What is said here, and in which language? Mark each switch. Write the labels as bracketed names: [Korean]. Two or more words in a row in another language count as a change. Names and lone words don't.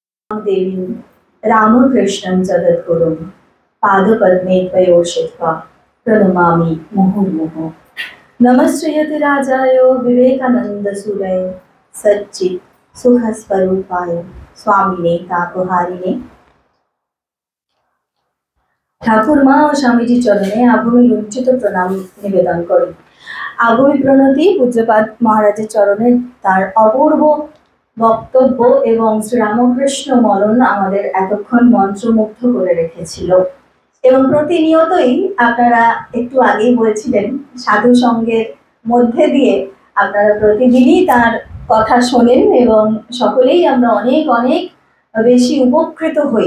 [Sanskrit] देवीं रामकृष्णं जगद्गुरुं पादपद्मे त्वयोषित्वा प्रणमामि मुहुर्मुहुः। नमश्रीयते राजाय विवेकानन्दसूरये सच्चित् सुखस्वरूपाय स्वामिने तापहारिणे। [Bangla] ঠাকুর মা ও স্বামীজি চরণে আভূমি লুণ্ঠিত প্রণাম নিবেদন করুন। আভূমি প্রণতি পূজ্যপাদ মহারাজের চরণে তার অপূর্ব বক্তব্য এবং শ্রীরামকৃষ্ণ মনন আমাদের এতক্ষণ মন্ত্রমুগ্ধ করে রেখেছিল এবং প্রতিনিয়তই আপনারা একটু আগেই বলছিলেন সাধু সঙ্গের মধ্যে দিয়ে আপনারা প্রতিদিনই তার কথা শোনেন এবং সকলেই আমরা অনেক অনেক বেশি উপকৃত হই।